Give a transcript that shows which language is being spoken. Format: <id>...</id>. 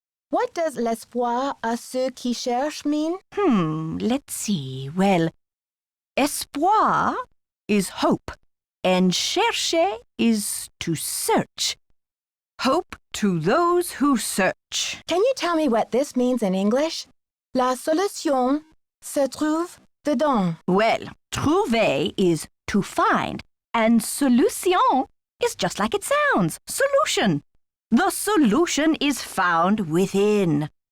<en>What does</en> <fr>l'espoir à ceux qui cherchent</fr> <en>mean? Let's see. Well, espoir is hope, and chercher is to search. Hope to those who search. Can you tell me what this means in English?</en> <fr>La solution se trouve dedans.</fr> <en>Well, trouver is to find, and solution is just like it sounds, solution. The solution is found within.</en>